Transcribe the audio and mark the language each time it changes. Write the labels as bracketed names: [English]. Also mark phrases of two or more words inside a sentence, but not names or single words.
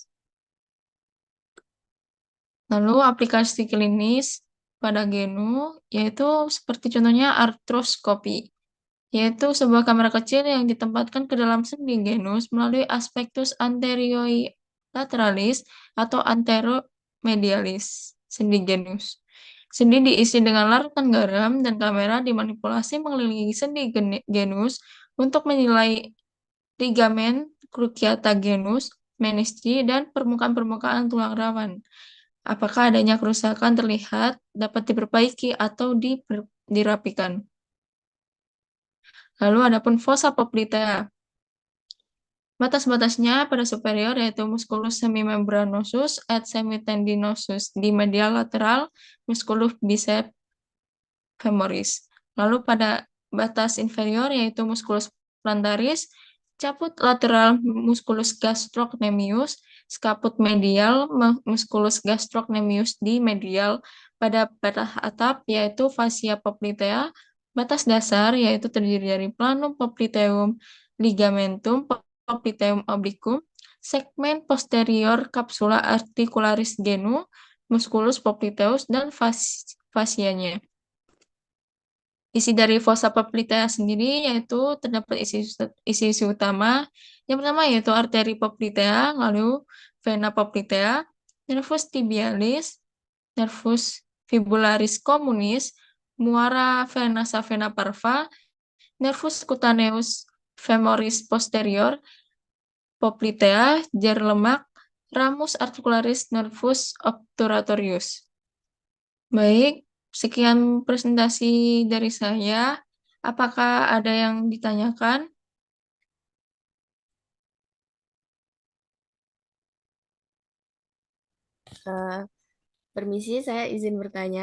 [Indonesian] Lalu aplikasi klinis pada genu yaitu seperti contohnya artroskopi, yaitu sebuah kamera kecil yang ditempatkan ke dalam sendi genus melalui [Latin] aspektus anterolaterales atau anteromedialis [Indonesian] sendi genus. Sendi diisi dengan larutan garam dan kamera dimanipulasi mengelilingi sendi genus untuk menilai ligamen [Latin] cruciata genus, [Indonesian] menistri, dan permukaan-permukaan tulang rawan. Apakah adanya kerusakan terlihat, dapat diperbaiki atau dirapikan. Lalu adapun [Latin] fossa poplitea. [Indonesian] Batas-batasnya pada superior yaitu [Latin] musculus semimembranosus et semitendinosus [Indonesian] di medial lateral [Latin] musculus bicep femoris. [Indonesian] Lalu pada batas inferior yaitu [Latin] musculus plantaris, caput lateral musculus gastrocnemius, scaput medial musculus gastrocnemius [Indonesian] di medial. Pada batas atap yaitu [Latin] fascia poplitea, [Indonesian] batas dasar yaitu terdiri dari [Latin] planum popliteum, ligamentum popliteum obliquum, [Indonesian] segmen posterior [Latin] capsula articularis genu, musculus popliteus, [Indonesian] dan fascianya. Isi dari [Latin] fossa poplitea [Indonesian] sendiri yaitu terdapat isi-isi utama. Yang pertama yaitu [Latin] arteri poplitea, [Indonesian] lalu [Latin] vena poplitea, nervus tibialis, nervus fibularis communis, [Indonesian] muara venosa vena parva, [Latin] nervus cutaneus femoris posterior, poplitea, [Indonesian] jar lemak, [Latin] ramus articularis nervus obturatorius. [Indonesian] Baik, sekian presentasi dari saya. Apakah ada yang ditanyakan? Permisi, saya izin bertanya.